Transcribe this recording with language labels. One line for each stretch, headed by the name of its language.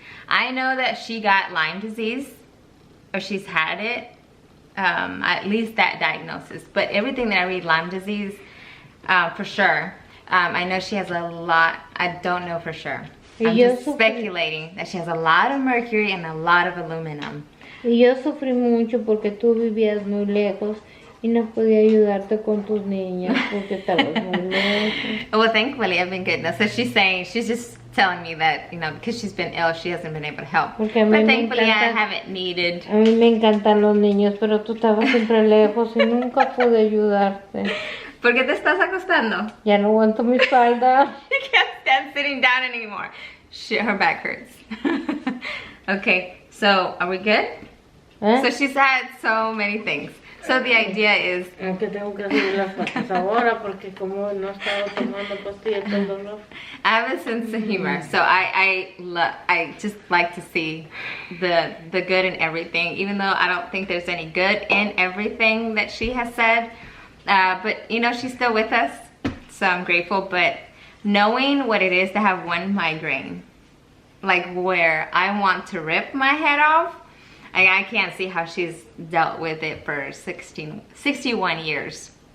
English: I know that she got Lyme disease, or she's had it, at least that diagnosis. But everything that I read, Lyme disease, for sure. I know she has a lot, I don't know for sure. I'm just speculating that she has a lot of mercury and a lot of aluminum.
Spanish: Y yo sufrí mucho porque tú vivías muy lejos y no podía ayudarte con tus niñas porque estabas muy lejos.
English: Well, thankfully I've been good. Now, so she's saying, she's just telling me that, you know, because she's been ill, she hasn't been able to help. But thankfully I haven't needed.
Spanish: A mí me encantan los niños, pero tú estabas siempre lejos y nunca pude ayudarte. ¿Por qué te estás acostando? Ya no aguanto mi espalda.
English: She can't stand sitting down anymore. Shit, her back hurts. Okay, so are we good? So she's had so many things. So the idea is...
Spanish: Aunque tengo que hacer las patas ahora porque como no he estado tomando pastillas del dolor.
English: I have a sense of humor, so I just like to see the good in everything, even though I don't think there's any good in everything that she has said. But you know, she's still with us, so I'm grateful. But knowing what it is to have one migraine, like where I want to rip my head off, I can't see how she's dealt with it for 61 years.